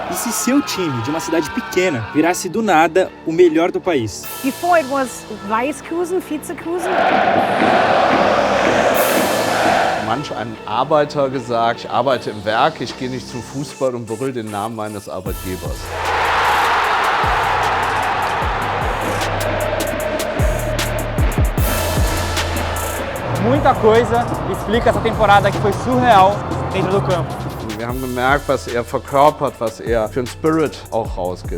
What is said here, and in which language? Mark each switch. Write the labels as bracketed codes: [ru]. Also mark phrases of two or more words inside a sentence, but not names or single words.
[pt] se seu time, de uma cidade pequena, virasse do nada o melhor do país? [en] Before it was Weißkusen, Vizekusen. [de] Manch ein Arbeiter gesagt, ich arbeite im Werk, ich gehe nicht zum Fußball und berühre den Namen meines Arbeitgebers. [pt] Muita coisa explica essa temporada que foi surreal dentro do campo. [de] Wir haben gemerkt, was er verkörpert, was er für einen Spirit auch rausgibt.